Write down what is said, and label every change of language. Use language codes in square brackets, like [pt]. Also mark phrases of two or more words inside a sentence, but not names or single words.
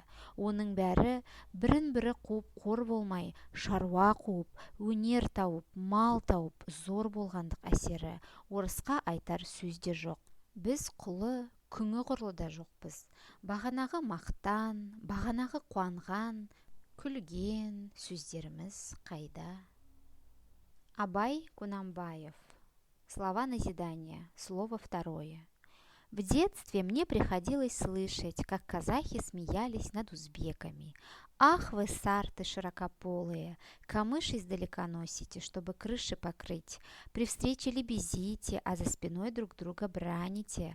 [kk] Оның бәрі бірін-бірі қуып қор болмай, шаруа қуып, өнер тауып, мал тауып, зор болғандық әсері. Орысқа айтар сөз де жоқ. Біз құлы, күңі құрлы да жоқпыз. Бағанағы мақтан, бағанағы қуанған, күлген сөздеріміз қайда? Абай Құнанбаев. [ru] Слова назидания. Слово второе. В детстве мне приходилось слышать, как казахи смеялись над узбеками. «Ах вы, сарты широкополые, камыш издалека носите, чтобы крыши покрыть. При встрече лебезите, а за спиной друг друга браните.